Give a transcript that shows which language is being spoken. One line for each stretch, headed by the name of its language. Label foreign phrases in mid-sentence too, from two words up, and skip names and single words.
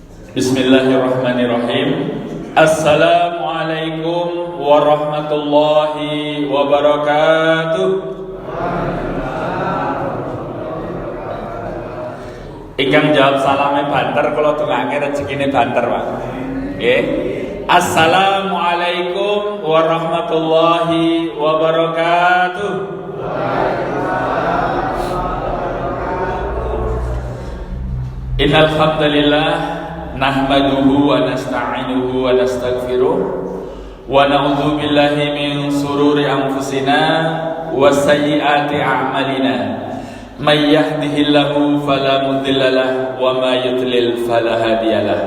Arabic: بسم الله الرحمن الرحيم. السلام عليكم ورحمة الله وبركاته.
Javanese: Ingkang jawab salame banter kula dongake rezekine banter, Pak. Nggih.
Arabic: السلام عليكم ورحمة الله وبركاته. إن الحمد لله نحمده ونستعينه ونستغفره ونعوذ بالله من شرور أنفسنا وسيئات أعمالنا من يهده الله فلا مضل له ومن يضلل فلا هادي له.